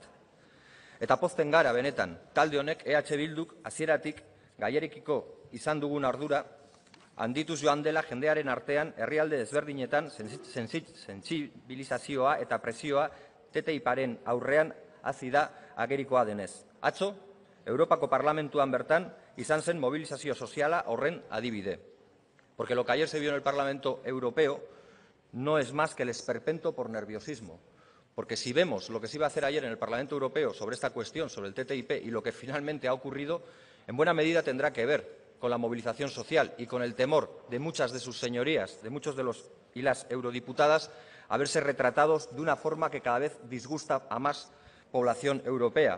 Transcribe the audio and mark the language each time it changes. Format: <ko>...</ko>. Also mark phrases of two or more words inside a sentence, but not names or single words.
<eu>Eta pozten gara benetan, talde honek Bilduk hasieratik gaierekiko izan dugun ardura, handituz joan dela jendearen artean herrialde desberdinetan sentsibilizazioa eta presioa TTIP-aren aurrean hasi da agerikoa denez. Atzo, Europako Parlamentuan bertan izan zen mobilizazio soziala horren adibide.</eu> <es>Porque lo que ayer se vio en el Parlamento Europeo no es más que el esperpento por nerviosismo. Porque si vemos lo que se iba a hacer ayer en el Parlamento Europeo sobre esta cuestión, sobre el TTIP, y lo que finalmente ha ocurrido, en buena medida tendrá que ver con la movilización social y con el temor de muchas de sus señorías, de muchos de los y las eurodiputadas, a verse retratados de una forma que cada vez disgusta a más población europea.</es>